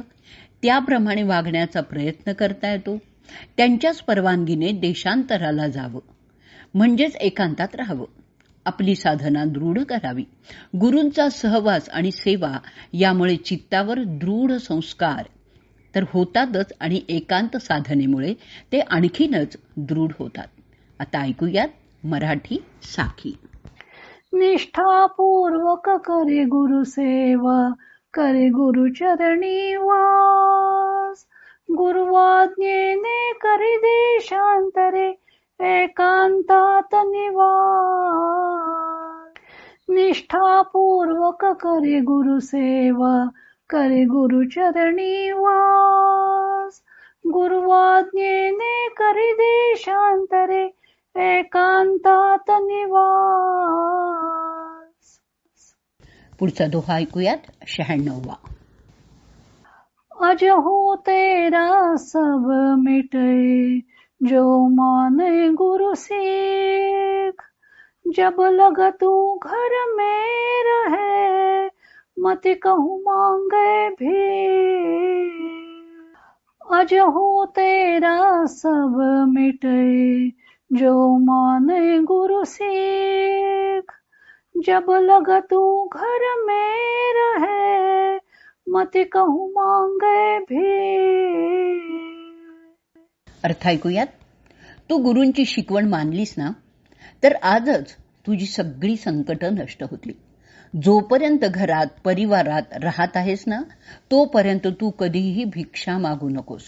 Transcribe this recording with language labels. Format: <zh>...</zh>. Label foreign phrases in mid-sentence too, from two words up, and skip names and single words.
<mr>त्याप्रमाणे वागण्याचा प्रयत्न करता येतो. त्यांच्याच परवानगीने देशांतराला जावं म्हणजेच एकांतात राहावं. आपली साधना दृढ करावी. गुरूंचा सहवास आणि सेवा यामुळे चित्तावर दृढ संस्कार तर होतातच आणि एकांत साधनेमुळे ते आणखीनच दृढ होतात. आता ऐकूयात मराठी साखी. निष्ठापूर्वक करे गुरु सेवा करे गुरु चरणी वास गुरुवाज्ञेने करी देशांतरे एकांतात निवास. निष्ठापूर्वक करे गुरु सेवा करे गुरु चरणी वास गुरुवाज्ञेने करी देशांतरे एकांतात निवास. पुढचा दोहा ऐकूयात 96वा.</mr> <hi>अज हो तेरा सब मिटे जो माने गुरु सीख जब लग तू घर में रहे मत कहूँ मांगे भी. अज हो तेरा सब मिटे जो माने गुरु सीख जब लग तू घर में रहे मत कहूँ मांगे भी.</hi> <mr>अर्थ ऐकूयात. तू गुरूंची शिकवण मानलीस ना तर आजच तुझी सगळी संकट नष्ट होतील. जोपर्यंत घरात परिवारात राहत आहेस ना तोपर्यंत तू कधीही भिक्षा मागू नकोस.</mr>